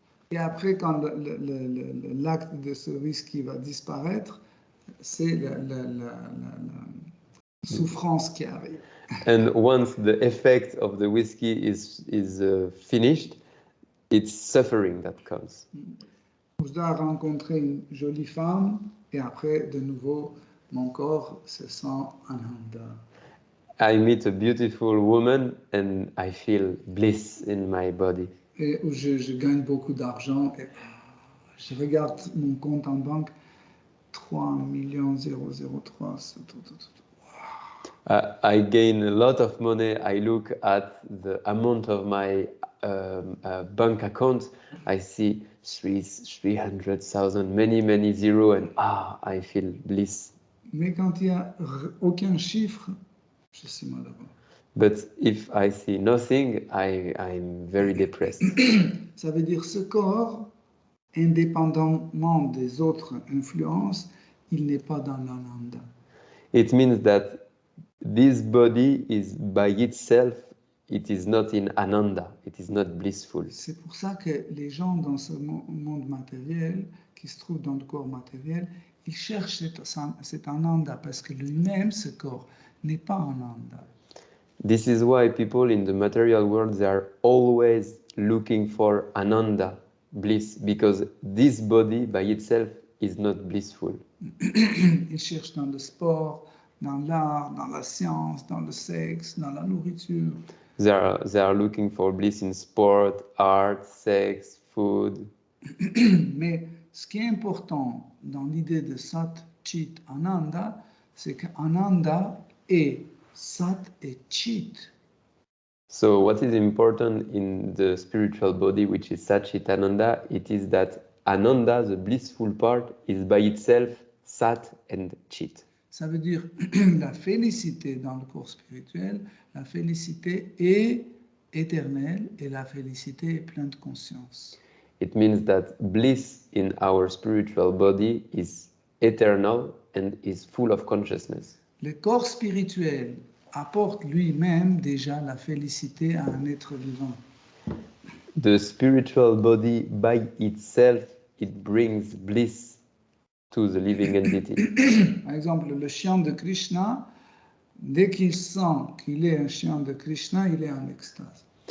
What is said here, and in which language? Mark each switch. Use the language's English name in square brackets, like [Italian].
[French] Et après, quand l'acte de ce whisky va disparaître, c'est la souffrance qui arrive. [English] And once the effect of the whiskey is finished, it's suffering that comes. [French] Je dois rencontrer une jolie femme et après, de nouveau, mon corps se sent ananda. [English] I meet a beautiful woman and I feel bliss in my body. [French] Et où je gagne beaucoup d'argent et je regarde mon compte en banque, 3 003. [English] I gain a lot of money. I look at the amount of my bank account. I see 300,000, many zero, and I feel bliss. [French] Mais quand il n'y a aucun chiffre, je suis malheureux. [English] But if I see nothing, I'm very depressed. [French] Ça veut dire ce corps, indépendamment des autres influences, il n'est pas dans l'ananda. [English] It means that this body is by itself, it is not in ananda, it is not blissful. [French] C'est pour ça que les gens dans ce monde matériel, qui se trouvent dans le corps matériel, ils cherchent cet ananda parce que lui-même, ce corps, n'est pas ananda. [English] This is why people in the material world, they are always looking for ananda, bliss, because this body by itself is not blissful. [French] Ils cherchent dans le sport, dans l'art, dans la science, dans le sexe, dans la nourriture. [English] They are looking for bliss in sport, art, sex, food. [French] Mais ce qui est important dans l'idée de Sat, Chit, Ananda, c'est que Ananda est Sat et Chit. [English] So what is important in the spiritual body, which is Sat-Chit Ananda, it is that Ananda, the blissful part, is by itself Sat and Chit. [French] Ça veut dire la félicité dans le corps spirituel, la félicité est éternelle et la félicité est pleine de conscience. [English] It means that bliss in our spiritual body is eternal and is full of consciousness. [French] Le corps spirituel apporte lui-même déjà la félicité à un être vivant. [English] The spiritual body by itself, it brings bliss to the living entity. [French] Par exemple, le chien de Krishna, dès qu'il sent qu'il est un chien de Krishna, il est en extase.